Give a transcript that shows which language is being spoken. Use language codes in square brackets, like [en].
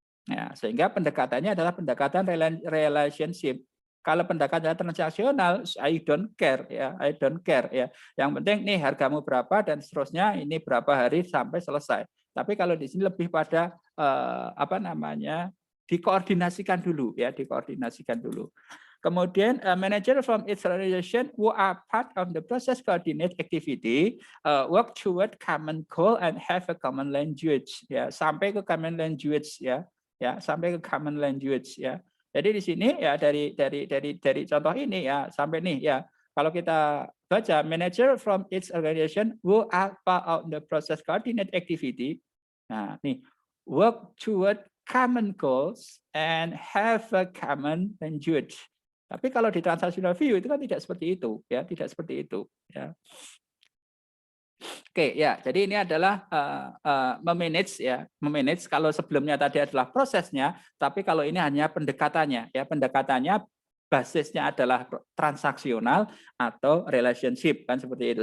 [id] Ya, sehingga pendekatannya adalah pendekatan relationship. Kalau pendekatan transaksional, [en] I don't care [id] ya, I don't care ya. Yang penting nih hargamu berapa dan seterusnya ini berapa hari sampai selesai. Tapi kalau di sini lebih pada apa namanya, dikoordinasikan dulu ya, dikoordinasikan dulu. Kemudian [en] manager from each organization who are part of the process coordinate activity work toward common goal and have a common language [id] ya, sampai ke [en] common language ya. [id] Ya, sampai ke common language ya. Jadi di sini ya dari contoh ini ya sampai nih ya, kalau kita baca [en] manager from each organization who are part of the process coordinate activity. [id] Nah, nih [en] work toward common goals and have a common language. [id] Tapi kalau di transactional view itu kan tidak seperti itu ya, tidak seperti itu ya. Oke ya, jadi ini adalah memanage ya, memanage. Kalau sebelumnya tadi adalah prosesnya, tapi kalau ini hanya pendekatannya ya, pendekatannya basisnya adalah transaksional atau relationship kan seperti itu.